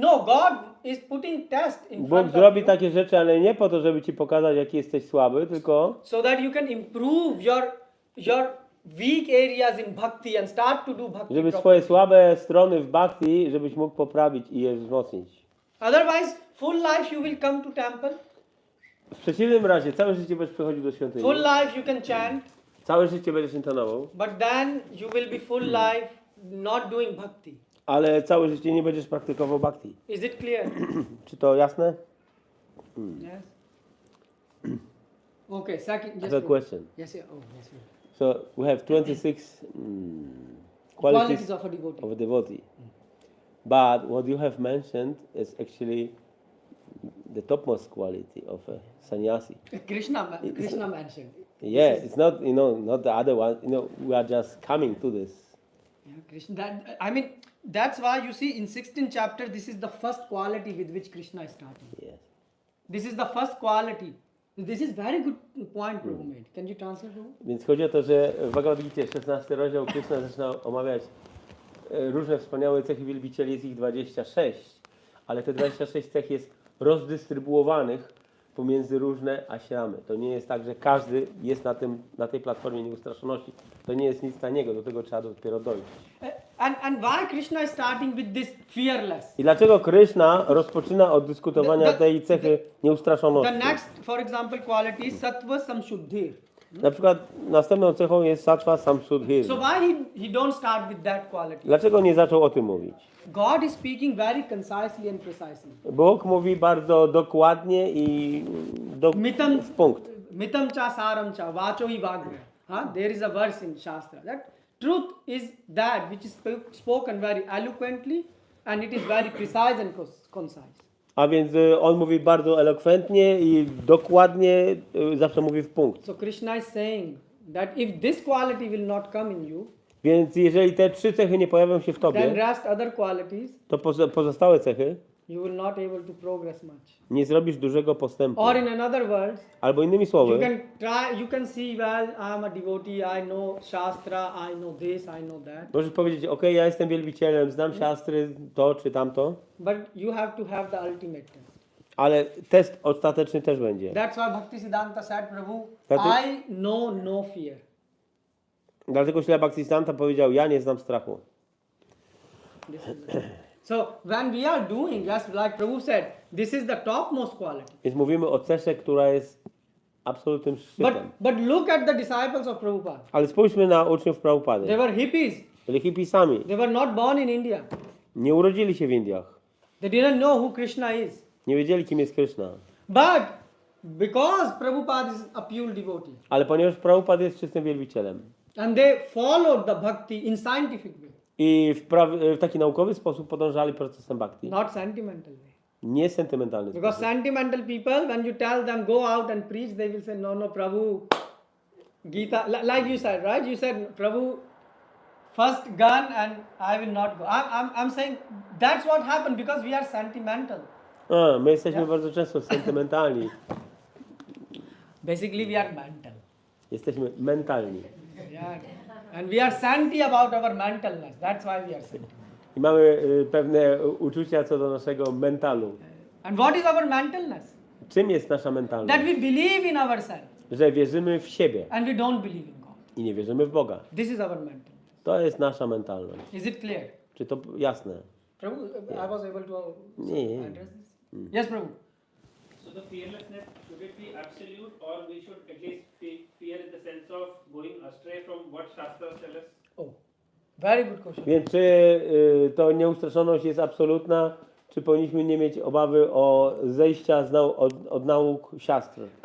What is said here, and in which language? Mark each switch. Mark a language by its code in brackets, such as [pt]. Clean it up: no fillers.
[en] No, God is putting test in [pl] Bóg [en] front of [pl] zrobi [en] you [pl] takie rzeczy, ale nie po to, żeby ci pokazać, jaki jesteś słaby, tylko [en] so that you can improve your weak areas in bhakti and start to do bhakti [pl] Żeby [en] properly. [pl] swoje słabe strony w bhakti, żebyś mógł poprawić i je wzmocnić. [en] Otherwise, full life you will come to temple. [pl] W przeciwnym razie całe życie będziesz przychodził do świątyni. [en] Full life you can chant. [pl] Całe życie będziesz intonował, [en] But then you will be full life not doing bhakti. [pl] ale całe życie nie będziesz praktykował bhakti. [en] Is it clear? [pl] Czy to jasne? [en] Yes. Okay, second. I Yes. have a Prabhu. question. Yes, yeah. Oh, yes. Prabhu. So we have 26 Qualities of a devotee. of a devotee. But what you have mentioned is actually the topmost quality of a sannyasi. Krishna mentioned. Yes, it's not, not the other one. We are just coming to this. Yeah, Krishna. That's why you see in 16th chapter, this is the first quality with which Krishna is starting. Yes. This is the first quality. This is very good point Prabhu made. Can you translate, Prabhu? [pl] Więc chodzi o to, że w Bhagavad-Gicie 16 rozdział Krishna zaczyna omawiać różne wspaniałe cechy wielbicieli, jest ich 26, ale te 26 cech jest rozdystrybuowanych pomiędzy różne ashramy. To nie jest tak, że każdy jest na tej platformie nieustraszoności. To nie jest nic taniego, do tego trzeba dopiero dojść. [en] And why Krishna is starting with this fearless? [pl] I dlaczego Krishna rozpoczyna od dyskutowania tej cechy nieustraszoności? [en] The next, for example, quality is sattva samshuddhir. [pl] Na przykład następną cechą jest sattva samshuddhir. [en] So why he don't start with that quality? [pl] Dlaczego nie zaczął o tym mówić? [en] God is speaking very concisely and precisely. [pl] Bóg mówi bardzo dokładnie i w punkt. [sa] Mitam cha saram cha vacho hi vagre. [en] There is a verse in Shastra that truth is that which is spoken very eloquently and it is very precise and concise. [pl] A więc on mówi bardzo elokwentnie i dokładnie, zawsze mówi w punkt. [en] So Krishna is saying that if this quality will not come in you, [pl] Więc jeżeli te 3 cechy nie pojawią się w [en] then [pl] tobie, [en] rest other qualities, [pl] to pozostałe cechy [en] you will not able to progress much. [pl] nie zrobisz dużego postępu. [en] Or in another words, [pl] Albo innymi słowy, [en] you can see, well, I'm a devotee, I know Shastra, I know this, I know that. [pl] możesz powiedzieć, ok, ja jestem wielbicielem, znam siastry, to czy tamto, [en] But you have to have the ultimate test. [pl] ale test ostateczny też będzie. [en] That's why Bhaktisiddhanta said, Prabhu, I know no fear. [pl] Dlatego Śrila Bhaktisiddhanta powiedział, ja nie znam strachu. [en] So when we are doing, just like Prabhu said, this is the topmost quality. [pl] Więc mówimy o cesze, która jest absolutnym szczytem. [en] But look at the disciples of Prabhupada. [pl] Ale spójrzmy na uczniów Prabhupady. [en] They were hippies. [pl] Byli hipisami. [en] They were not born in India. [pl] Nie urodzili się w Indiach. [en] They didn't know who Krishna is. [pl] Nie wiedzieli, kim jest Krishna. [en] But because Prabhupada is a pure devotee, [pl] Ale ponieważ Prabhupada jest czystym wielbicielem [en] and they followed the bhakti in scientific way, [pl] i w taki naukowy sposób podążali procesem bhakti, [en] not sentimental way. [pl] nie sentymentalny [en] Because [pl] sposób. [en] sentimental people, when you tell them go out and preach, they will say, no, Prabhu, Gita, like you said, right? You said, Prabhu, first gun and I will not go. I'm saying that's what happened because we are sentimental. [pl] My jesteśmy bardzo często sentymentalni. [en] Basically, we are mental. [pl] Jesteśmy mentalni. [en] Yeah. And we are senti about our mentalness. That's why we are sentimental. [pl] I mamy pewne uczucia co do naszego mentalu. [en] And what is our mentalness? [pl] Czym jest nasza [en] That [pl] mentalność? [en] we believe in ourselves [pl] Że wierzymy w siebie [en] and we don't believe in God. [pl] i nie wierzymy w Boga. [en] This is our mentalness. [pl] To jest nasza mentalność. [en] Is it clear? [pl] Czy to jasne? [en] Prabhu, I was able to [pl] Nie. [en] address this. Yes, Prabhu. So the fearlessness, should it be absolute or we should at least fear in the sense of going astray from what Shastras tell us? Oh, very good question. [pl] Więc czy to nieustraszoność jest absolutna, czy powinniśmy nie mieć obawy o zejścia od nauk siastr?